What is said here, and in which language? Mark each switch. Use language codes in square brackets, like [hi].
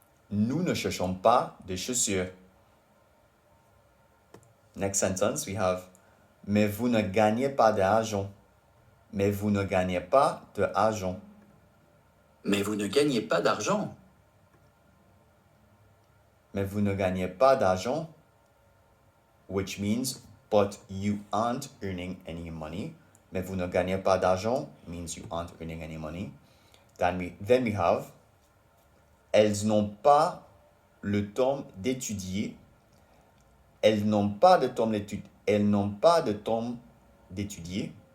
[fr] Nous ne cherchons pas des chaussures. [en] Next sentence, we have [fr] mais vous ne gagnez pas d'argent. Mais vous ne gagnez pas d'argent. Mais vous ne gagnez pas d'argent. Mais vous ne gagnez pas d'argent, [en] which means but you aren't earning any money. [fr] Mais vous ne gagnez pas d'argent [en] means you aren't earning any money. Then we have [fr] elles n'ont pas le temps d'étudier. Elles n'ont pas de temps d'étudier. Elles n'ont pas de temps d'étudier.